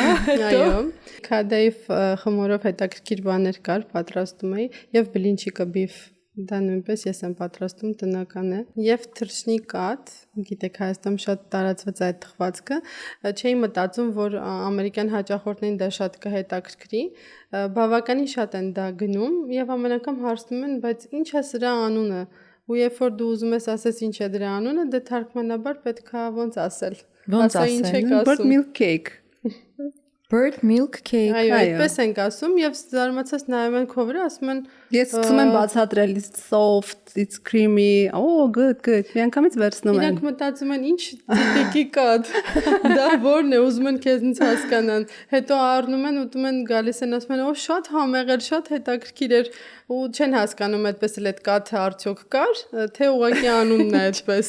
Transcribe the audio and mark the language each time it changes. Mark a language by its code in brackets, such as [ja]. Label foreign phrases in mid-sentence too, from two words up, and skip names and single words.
[hy] այո քադեյվ խմորով հետաքրքիր բաներ կար պատրաստում էի եւ բլինչիկը բիֆ դա նույնպես ես եմ պատրաստում տնական է եւ թռչնի կաթ գիտեք Հայաստանում շատ տարածված այդ թխվածքը չէի մտածում որ ամերիկյան հաճախորդներին դա շատ կհետաքրքրի բավականին շատ են դա գնում եւ ամեն անգամ հարցնում են բայց ինչ է սրա անունը ու երբ որ դու ուզում ես ասես ինչ է դրա անունը դե թարգմանաբար պետքա ոնց ասել Ոնց ասել [en] Bird milk cake Bird milk cake։ [hy] Այո, Այո։ այդպես ենք ասում եւ զարմացած նայում են քո վրա, ասում են Ես սկսում եմ բացատրել, [en] it's soft, it's creamy. Oh, good, good։ [hy] Միանգամից վերցնում եմ։ Իրանք մտածում են ինչ տիկի կատ։ Դա ո՞րն է, ուզում են քեզնից հասկանան։ Հետո առնում են, ուտում են, գալիս են ասում են, «Օ, շատ համեղ էր, շատ հետաքրքիր էր» ու չեն հասկանում այդպես էլ այդ կաթը արդյոք կար, թե ուղղակի անունն է այդպես։